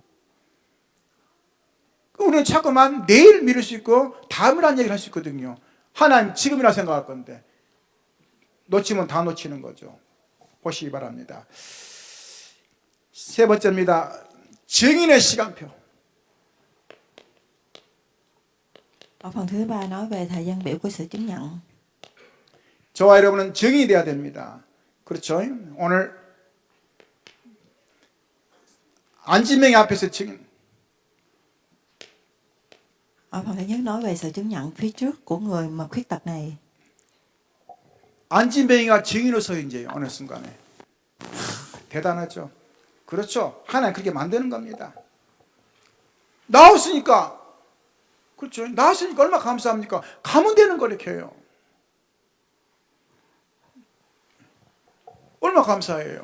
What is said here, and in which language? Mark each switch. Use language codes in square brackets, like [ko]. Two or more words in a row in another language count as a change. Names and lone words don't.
[ko] 우리는 자꾸만 내일 미룰 수 있고 다음이라는 얘기를 할 수 있거든요. 하나님 지금이라 생각할 건데 놓치면 다 놓치는 거죠. 보시기 바랍니다. 세 번째입니다. 증인의 시간표. [vi] Ở phần thứ ba nói về thời gian biểu của sự chứng nhận. [ko] 저와 여러분은 증인이 돼야 됩니다. 그렇죠? 오늘 안진명이 앞에서 증인. [vi] Ở phần thứ nhất nói về sự chứng nhận phía trước của người mà khuyết tật này. [ko] 안진병이가 증인으로 서 이제 어느 순간에 대단하죠. 그렇죠. 하나님 그렇게 만드는 겁니다. 나왔으니까 그렇죠. 나왔으니까 얼마나 감사합니까? 가면 되는 거 이렇게 해요. 얼마나 감사해요.